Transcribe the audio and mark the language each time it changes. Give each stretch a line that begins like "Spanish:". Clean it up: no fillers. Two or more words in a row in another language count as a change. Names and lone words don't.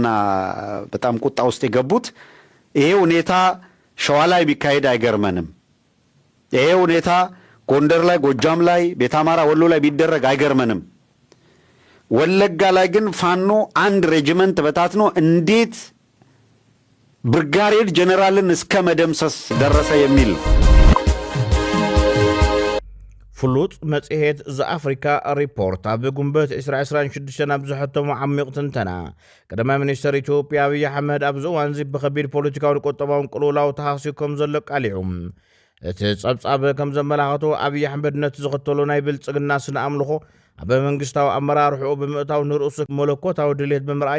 Amharic: በጣም ቁጣ ውስጥ የገቡት ይሄ ሁኔታ ሸዋ ላይ ቢካሄድ አይገርመንም፣ ይሄ ሁኔታ ጎንደር ላይ፣ ጎጃም ላይ፣ ቤተ አማራ፣ ወሎ ላይ ቢደረግ አይገርመንም። ወለጋ ላይ ግን ፋኖ አንድ ሬጂመንት በታትኖ እንዴት ብርጋዴር ጀነራልን እስከ መደምሰስ ደረሰ የሚል
Tigrinya: ፍሉጥ መጽሔት ዘአፍሪካ ሪፖርት ኣብ ጉንበት 2026 ኣብ ዝሕተሙ ዓሚቕ ትንተና ቀዳማይ ሚኒስትር ኢትዮጵያ ኣብይ ኣሕመድ ኣብዚ እዋን እዚ ብከቢድ ፖለቲካውን ቁጠባውን ቅልውላው ተሃሲዩ ከም ዘሎ ቃሊዑ እቲ ጸብጻብ ከም ዘመላኽቶ ኣብይ ኣሕመድ ነቲ ዝኽተሎ ናይ ብልጽግና ስነ ኣምልኾ ኣብ መንግስታዊ ኣመራርሕኡ ብምእታው ንርእሱ መለኮታዊ ድሌት ብምርኣይ